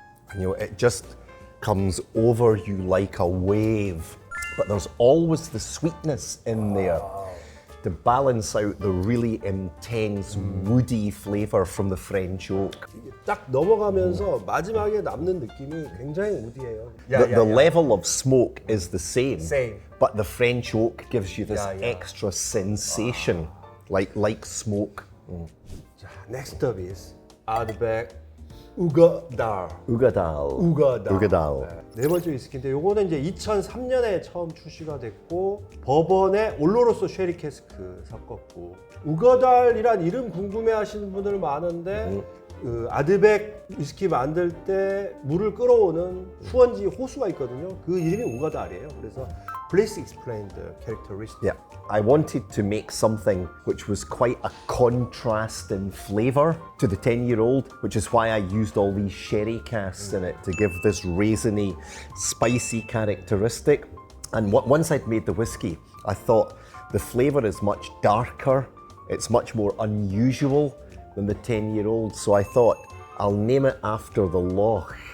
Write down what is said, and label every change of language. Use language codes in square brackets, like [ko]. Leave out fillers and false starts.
[en] And you know, it just comes over you like a wave. But there's always the sweetness in there to balance out the really intense woody flavour from the French oak. [ko] 이게 딱 넘어가면서 마지막에 남는 느낌이 굉장히 우디해요. [en] The level of smoke is the same, Same. but the French oak gives you this Yeah, yeah. extra sensation, like smoke. 자, next up is 아드백 우가달. Ugadal. [ko] 우가달. 네 번째 위스키인데 요거는 이제 2003년에 처음 출시가 됐고 버번에 올로로소 쉐리 캐스크 섞었고 우가달이란 이름 궁금해하시는 분들 많은데 그 아드백 위스키 만들 때 물을 끌어오는 수원지 호수가 있거든요. 그 이름이 우가달이에요. 그래서 [en] please explain the characteristic. Yeah, I wanted to make something which was quite a contrast in flavour to the 10-year-old, which is why I used all these sherry casks in it to give this raisiny, spicy characteristic. And once I'd made the whiskey, I thought the flavour is much darker, it's much more unusual than the 10-year-old, so I thought I'll name it after the loch.